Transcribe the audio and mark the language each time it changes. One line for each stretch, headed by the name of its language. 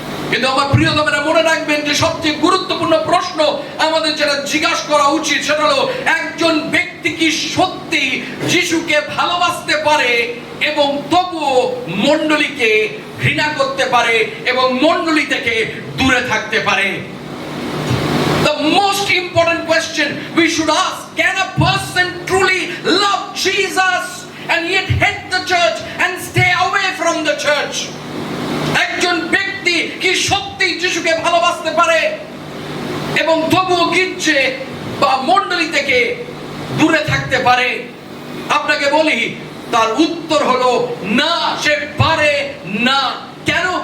Bangla: কিন্তু আমার প্রিয়তমেরা মনে রাখবেন যে সবচেয়ে গুরুত্বপূর্ণ প্রশ্ন আমাদের যেটা জিজ্ঞাসা করা উচিত সেটা হলো, একজন ব্যক্তি কি সত্যি যিশুকে ভালোবাসতে পারে এবং তবুও মণ্ডলীকে ঘৃণা করতে পারে এবং মণ্ডলী থেকে দূরে থাকতে পারে?
English: The most important question we should ask, can a person truly love Jesus and yet hate the church and stay away from the church?
Bangla: একজন ব্যক্তি কি সত্যি যিশুকে ভালোবাসতে পারে এবং তবুও গির্জে বা মণ্ডলী থেকে দূরে থাকতে পারে? আপনাকে বলি, তার উত্তর হলো না, সে পারে না। কেন?